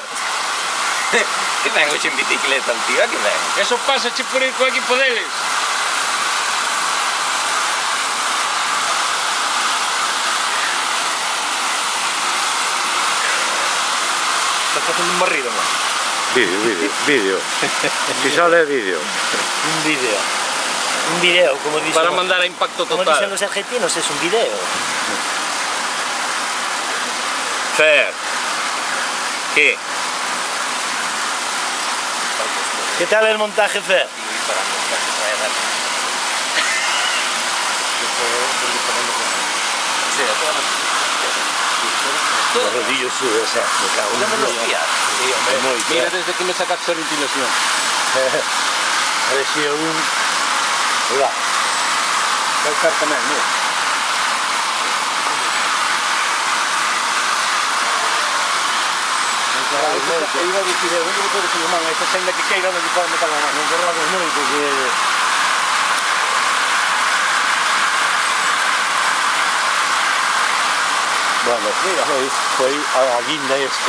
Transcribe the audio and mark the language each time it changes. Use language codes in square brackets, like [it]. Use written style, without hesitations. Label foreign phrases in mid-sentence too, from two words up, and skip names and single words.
[gl] Que ven hoxe en bicicleta, [es] el tío, [gl] que ven. Eso pasa che por ir co equipo deles. Estás facendo un barrido, man. [es] Vídeo. Si sale vídeo. un video. Un video, como dicen, Para mandar a impacto como dicen total. los argentinos, es un video. Fer. ¿Qué? ¿Qué tal el montaje, Fer? Sí, a todas Los rodillos sube, o sea, me cago en las... Dios. Sí, hombre. Muy Mira bien. desde que me sacaste a ventilación. A ver si un... Ahí va. [gl] Va a estar tamén, mira. Iba a dicir, onde vou poder ser man, esta senda que queira onde pode meter a mano, non corramos moito, que... Bueno, foi a guinda esto,